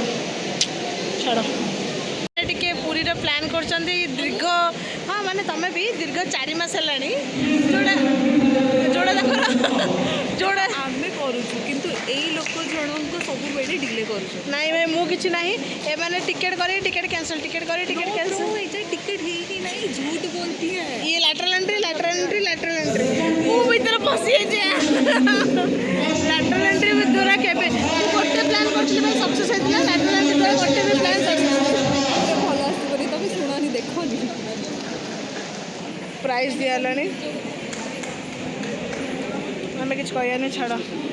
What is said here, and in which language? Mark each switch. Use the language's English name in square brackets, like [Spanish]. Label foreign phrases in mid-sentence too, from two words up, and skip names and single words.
[Odia] ଛାଡ଼, ଟିକେ ପୁରୀର ପ୍ଲାନ୍ କରୁଛନ୍ତି ଦୀର୍ଘ, ହଁ ମାନେ ତମେ ବି ଦୀର୍ଘ 4 ମାସ ହେଲାଣି ଯୋଉଟା ଆମେ କରୁଛୁ, କିନ୍ତୁ ଏଇ ଲୋକ ଜଣଙ୍କ ସବୁବେଳେ ଡିଲେ କରୁଛୁ। ନାଇଁ ଭାଇ, ମୁଁ କିଛି ନାହିଁ। ଏମାନେ ଟିକେଟ୍ କରି [English] ticket cancel, [Odia] ଟିକେଟ୍ କରି [English] ticket cancel. [Hindi] टिकट ही ही नहीं, झूठ बोलती है। [Odia] ये [English] lateral entry [Odia] ମୁଁ ଭିତରେ ପଶିଯାଇଛି। [English] lateral entry [Odia] ଦ୍ୱାରା କେବେ ଗୋଟେ ପ୍ଲାନ୍ କରିଥିଲି ଭାଇ ସକ୍ସେସ୍ ହେଇଥିଲା। [English] lateral entry [Odia] ଦ୍ୱାରା ଗୋଟେ ବି ପ୍ଲାନ୍ ସକ୍ସେସ୍। ଭଲ ଆସିବନି, ତମେ ଶୁଣନି, ଦେଖନି। ପ୍ରାଇଜ୍ ଦିଆହେଲାଣି, ଆମେ କିଛି କହିବାନି, ଛାଡ଼।